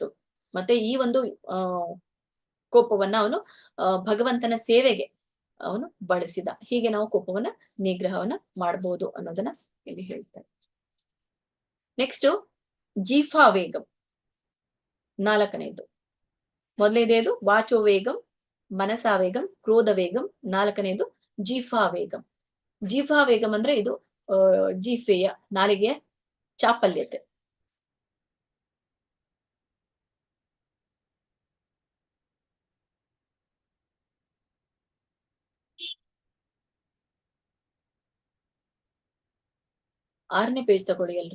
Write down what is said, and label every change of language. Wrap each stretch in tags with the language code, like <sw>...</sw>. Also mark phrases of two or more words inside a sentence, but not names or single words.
<kn>ಮತ್ತೆ ಈ ಒಂದು ಕೋಪವನ್ನ ಅವನು ಭಗವಂತನ ಸೇವೆಗೆ ಅವನು ಬಳಸಿದ. ಹೀಗೆ ನಾವು ಕೋಪವನ್ನ ನಿಗ್ರಹವನ್ನ ಮಾಡಬಹುದು ಅನ್ನೋದನ್ನ ಇಲ್ಲಿ ಹೇಳ್ತಾರೆ. ನೆಕ್ಸ್ಟ್</kn> <sa>ಜೀಫಾ ವೇಗಂ</sa> <kn>4ನೇದು.</kn> <sa>ಮೊದಲನೇದೇದು ವಾಚೋ ವೇಗಂ, ಮನಸಾ ವೇಗಂ, ಕ್ರೋಧ ವೇಗಂ.</sa> <kn>4ನೇದು</kn> <sa>ಜೀಫಾ ವೇಗಂ. ಜೀಫಾ ವೇಗಂ</sa> <kn>ಅಂದ್ರೆ ಇದು ಜೀಫೆಯ ನಾಲಿಗೆಯ ಚಾಪಲ್ಯತೆ. ಆರನೇ ಪೇಜ್ ತಗೊಳ್ಳಿ ಎಲ್ರು.</kn>